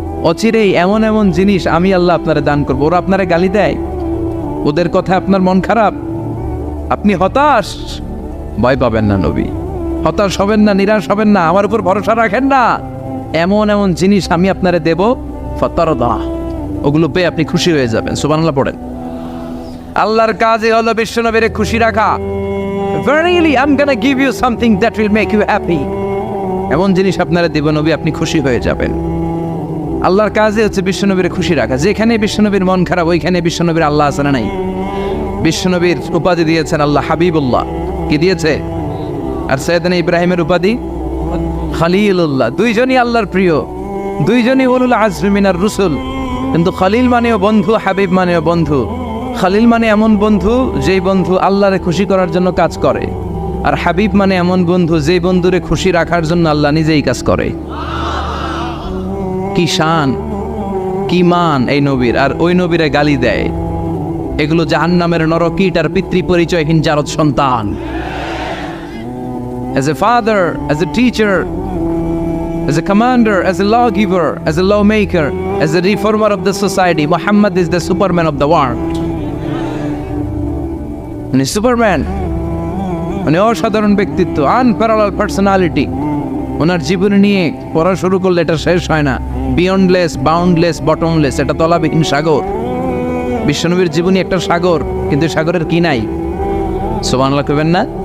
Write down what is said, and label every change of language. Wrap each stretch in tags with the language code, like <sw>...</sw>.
<bn>অচিরেই এমন এমন জিনিস আমি আল্লাহ আপনারে দান করবো। ওরা আপনারে গালি দেয়, ওদের কথা আপনার মন খারাপ, আপনি হতাশ, ভয় পাবেন না নবী, হতাশ হবেন না, নিরাশ হবেন না, আমার উপর ভরসা রাখেন না। এমন এমন জিনিস আমি আপনারে দেব, ফাতারদা, ওগুলো পেয়ে আপনি খুশি হয়ে যাবেন। সুবহানাল্লাহ পড়েন। আল্লাহর কাজই হলো বিশ্বনবীরে খুশি রাখা।</bn> <en>Verily I'm gonna give you something that will make you happy.</en> <bn>এমন জিনিস আপনারা দেব নবী, আপনি খুশি হয়ে যাবেন। আল্লাহর কাজে হচ্ছে বিশ্বনবীর খুশি রাখা। যেখানে বিশ্বনবীর মন খারাপ, ওইখানে বিশ্বনবীর আল্লাহ আছে না নাই? বিশ্বনবীর উপাধি দিয়েছেন আল্লাহ হাবিবুল্লাহ। কি দিয়েছে? আর সৈয়দনা ইব্রাহিমের উপাধি খলিলুল্লাহ। দুইজনই আল্লাহর প্রিয়, দুইজনই</bn> <ar>উলুল আজমি মিনার রুসুল।</ar> <bn>কিন্তু খলিল মানেও বন্ধু, হাবিব মানেও বন্ধু। খলিল মানে এমন বন্ধু যেই বন্ধু আল্লাহরে খুশি করার জন্য কাজ করে, আর হাবিব মানে এমন বন্ধু যেই বন্ধুরে খুশি রাখার জন্য আল্লাহ নিজেই কাজ করে। কি শান, কি মান এই নবীর, আর ওই নবীরে গালি দেয়। এগুলো জাহান্নামের নরকীট আর পিতৃ পরিচয়হীন জারদ সন্তান।</bn> <en>As a father, as a teacher, as a commander, as a lawgiver, as a lawmaker, as a reformer of the society, Muhammad is the Superman of the world.</en> <bn>উনি সুপারম্যান, উনি অসাধারণ ব্যক্তিত্ব,</bn> <en>Unparallel personality.</en> <bn>ওনার জীবন নিয়ে পড়া শুরু করলে এটা শেষ হয় না।</bn> <en>beyondless, boundless, bottomless,</en> <bn>এটা তলাবিহীন সাগর। বিশ্বনবীর জীবনী একটা সাগর, কিন্তু সাগরের কি নাই? সুবহানাল্লাহ কইবেন না?</bn>